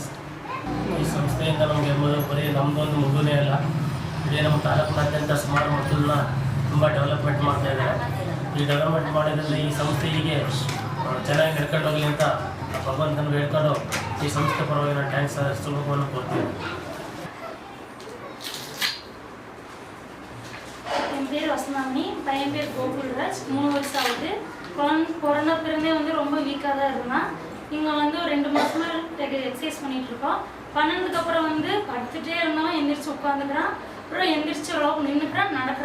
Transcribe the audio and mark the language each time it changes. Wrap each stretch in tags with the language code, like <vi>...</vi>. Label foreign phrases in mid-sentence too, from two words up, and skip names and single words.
<kn>ಈ ಸಂಸ್ಥೆಯಿಂದ ನಮಗೆ ಬರೀ ನಮ್ಮದೊಂದು ಮಗುನೇ ಅಲ್ಲ, ಇಡೀ ನಮ್ಮ ತಾಲೂಕಿನಾದ್ಯಂತ ಸುಮಾರು ಮಕ್ಕಳನ್ನ ತುಂಬ ಡೆವಲಪ್ಮೆಂಟ್ ಮಾಡ್ತಾಯಿದ್ದಾರೆ. ಈ ಡೆವಲಪ್ಮೆಂಟ್ ಮಾಡೋದ್ರಲ್ಲಿ ಈ ಸಂಸ್ಥೆ ಹೀಗೆ ಚೆನ್ನಾಗಿ ನಡ್ಕೊಂಡು ಹೋಗಲಿ ಅಂತ ಭಗವಂತನ ಹೇಳ್ಕೊಂಡು ಈ ಸಂಸ್ಥೆ ಪರವಾಗಿ ನಾನು ಟ್ಯಾಂಕ್ಸ್ ಶುಭವನ್ನು ಕೊಡ್ತೀನಿ.</kn> <ta>என் பேர் வசனாமணி, பையன் பேர் கோகுல்ராஜ். 3 வருஷம் ஆகுது. கொரோனா பிறந்தே ரொம்ப வீக்காக தான் இருந்தான். இங்கே 2 மாதமா எக்ஸசைஸ் பண்ணிகிட்டு இருக்கோம். பண்ணதுக்கு அப்புறம் படுத்துகிட்டே இருந்தவன் எந்திரிச்சு உட்காந்துக்கிறான், அப்புறம் எந்திரிச்சு எவ்வளோ நின்றுக்கிறான், நடக்கிறான்.</ta>